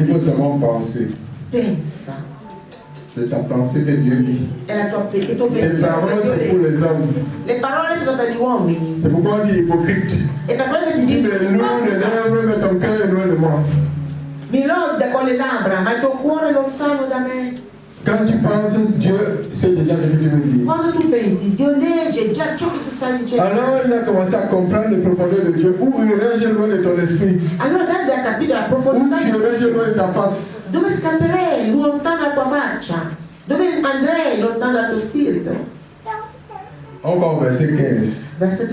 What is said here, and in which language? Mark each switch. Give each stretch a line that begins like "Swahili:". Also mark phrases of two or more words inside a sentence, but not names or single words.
French: il faut seulement penser.
Italian: pensa.
French: C'est ta pensée que Dieu lit.
Italian: È il tuo
French: Les
Italian: pensiero.
French: paroles,
Italian: che
French: c'est
Italian: Dio
French: pour
Italian: legge.
French: les hommes.
Italian: Le parole sono per gli uomini.
French: C'est pourquoi on dit hypocrite.
Italian: E per quello che si
French: Tu
Italian: dice,
French: me loues les lèvres, mais ton cœur est loin de moi.
Italian: mi lodi con le labbra, ma il tuo cuore è lontano da me.
French: Quand tu penses, Dieu sait déjà ce que tu veux dire.
Italian: Quando tu pensi, Dio legge già ciò che tu stai dicendo.
French: Alors il a commencé à comprendre les profondeurs de Dieu. Où irais-je loin de ton esprit?
Italian: Allora Davide ha capito la
French: Où
Italian: profondità.
French: fuirais-je loin de ta face?
Italian: Dove scapperei lontano dalla tua faccia? Dove andrei lontano dal tuo spirito?
French: On va au verset 15.
Italian: Versetto